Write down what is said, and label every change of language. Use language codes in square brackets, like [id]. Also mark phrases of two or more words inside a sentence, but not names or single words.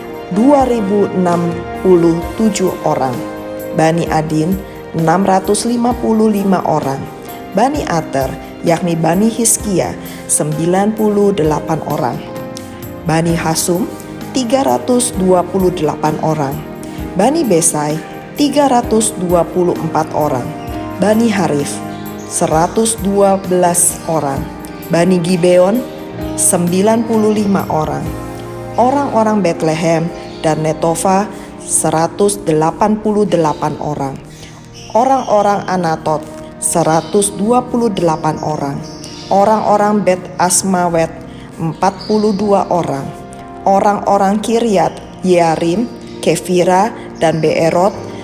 [id] 2.067 orang, Bani Adin 655 orang, Bani Ater yakni Bani Hizkia 98 orang, Bani Hasum 328 orang, Bani Besai 324 orang, Bani Harif 112 orang, Bani Gibeon 95 orang, orang-orang Betlehem dan Netofa 188 orang, orang-orang Anatot 128 orang, orang-orang Bet Asmawet 42 orang, orang-orang Kiryat Yearim, Kefira, dan Beerot